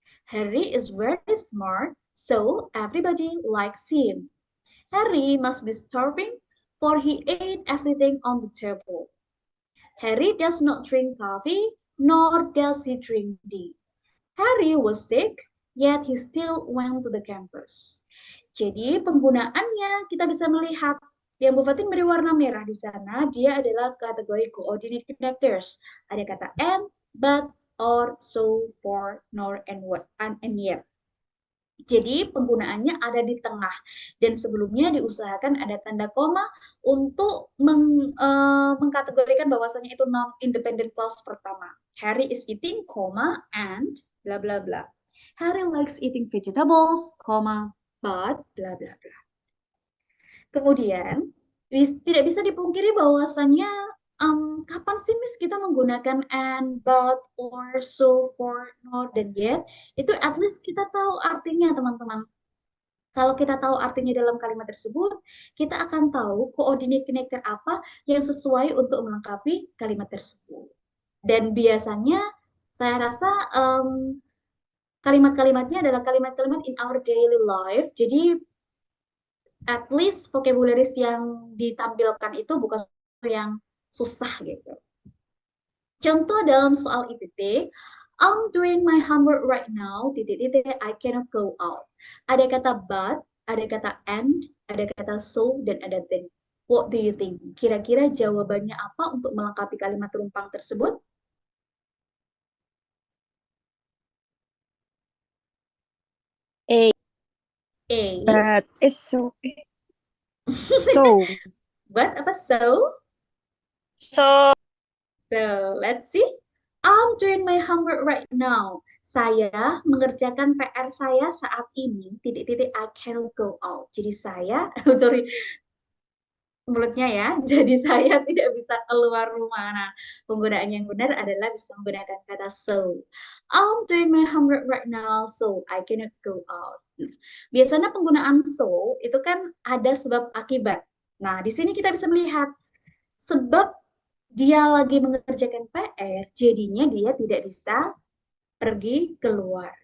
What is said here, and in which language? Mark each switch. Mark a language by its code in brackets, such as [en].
[en] Harry is very smart, so everybody likes him. Harry must be starving, for he ate everything on the table. Harry does not drink coffee, nor does he drink tea. Harry was sick, yet he still went to the campus. [id] Jadi penggunaannya kita bisa melihat yang Bu Fatin beri warna merah di sana, dia adalah kategori coordinate connectors. Ada kata and, but, or, so, for, nor, and what, and yet. Jadi penggunaannya ada di tengah dan sebelumnya diusahakan ada tanda koma untuk mengkategorikan bahwasannya itu non-independent clause pertama. [en] Harry is eating, and bla bla bla. Harry likes eating vegetables, but bla bla bla. [id] Kemudian tidak bisa dipungkiri bahwasannya kapan sih Miss kita menggunakan and, but, or, so, for, not, dan yet, itu [en] at least [id] kita tahu artinya teman-teman. Kalau kita tahu artinya dalam kalimat tersebut, kita akan tahu coordinate connector apa yang sesuai untuk melengkapi kalimat tersebut. Dan biasanya saya rasa kalimat-kalimatnya adalah kalimat-kalimat [en] in our daily life. [id] Jadi [en] at least [id] vocabularies yang ditampilkan itu bukan sesuatu yang susah gitu. Contoh dalam soal IPT, [en] I'm doing my homework right now, I cannot go out. [id] Ada kata but, ada kata and, ada kata so, dan ada then. [en] What do you think? [id] Kira-kira jawabannya apa untuk melengkapi kalimat terumpang tersebut? A. A. [en] But is so. So. [id] But apa so? [en] So, So, let's see. I'm doing my homework right now. [id] Saya mengerjakan PR saya saat ini, [en] I cannot go out. [id] Jadi saya, sorry, mulutnya ya, jadi saya tidak bisa keluar rumah. Nah, penggunaan yang benar adalah bisa menggunakan kata so. I'm doing my homework right now, so I cannot go out. Biasanya penggunaan so itu kan ada sebab akibat. Nah, di sini kita bisa melihat sebab dia lagi mengerjakan PR, jadinya dia tidak bisa pergi keluar.